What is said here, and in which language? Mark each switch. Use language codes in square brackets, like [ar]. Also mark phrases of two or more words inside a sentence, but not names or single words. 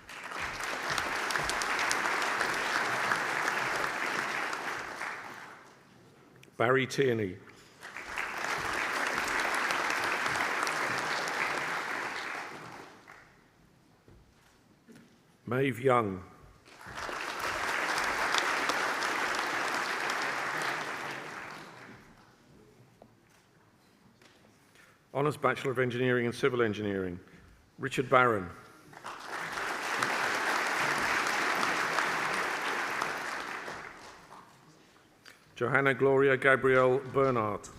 [en] Barry Tierney. Maeve Young. Honours Bachelor of Engineering and Civil Engineering, Richard Barron. Johanna Gloria Gabrielle Bernard.